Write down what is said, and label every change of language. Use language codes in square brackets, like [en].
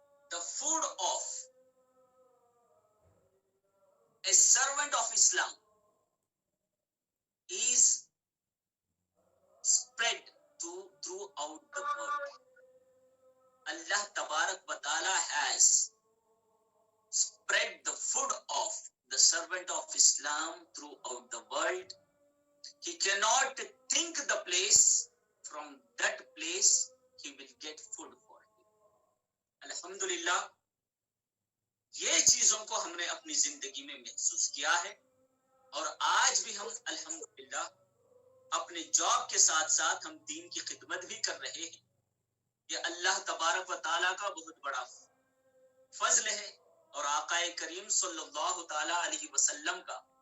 [en] the food of a servant of Islam is spread throughout the world. Allah Tabarak wa Ta'ala has spread the food of the servant of Islam throughout the world. He cannot think the place, from that place he will get food for him. [ur] الحمدللہ یہ چیزوں کو ہم نے اپنی زندگی میں محسوس کیا ہے، اور آج بھی ہم الحمدللہ اپنے جاب کے ساتھ ساتھ ہم دین کی خدمت بھی کر رہے ہیں۔ یہ اللہ تبارک و تعالیٰ کا بہت بڑا فضل ہے، اور آقا کریم صلی اللہ تعالی علیہ وسلم کا